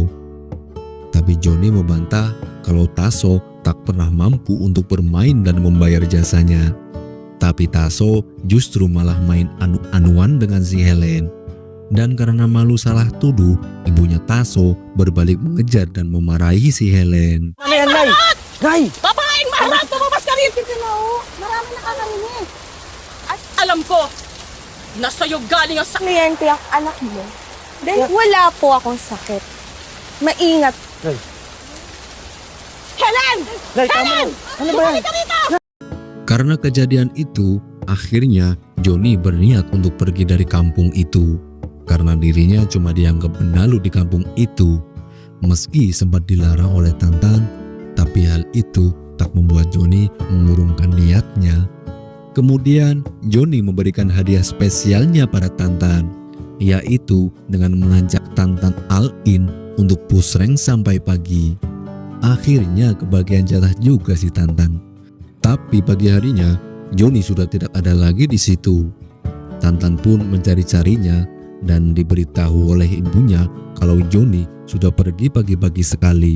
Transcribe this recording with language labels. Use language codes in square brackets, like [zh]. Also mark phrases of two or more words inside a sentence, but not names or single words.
[id] Tapi Joni membantah kalau Taso tak pernah mampu untuk bermain dan membayar jasanya. Tapi Taso justru malah main anu-anuan dengan si Helen. Dan karena malu salah tuduh, ibunya Taso berbalik mengejar dan memarahi si Helen. [tl] Ano yan, Nay? Nay! Babaeng maharap, tumabas ka rin! Marami nakakarinig. At alam ko, na sa'yo galing ang sakit. Kliyente ang anak mo. Dahil wala po akong sakit. Maingat. Helen! Nay, tama na. Ano ba yan? [id] Karena kejadian itu, akhirnya Joni berniat untuk pergi dari kampung itu. Karena dirinya cuma dianggap benalu di kampung itu. Meski sempat dilarang oleh Tantan, tapi hal itu tak membuat Joni mengurungkan niatnya. Kemudian Joni memberikan hadiah spesialnya pada Tantan, yaitu dengan mengajak Tantan all-in untuk [en] push rank [id] sampai pagi. Akhirnya kebagian jatah juga si Tantan. Tapi pagi harinya Joni sudah tidak ada lagi di situ. Tantan pun mencari-carinya dan diberitahu oleh ibunya kalau Joni sudah pergi pagi-pagi sekali.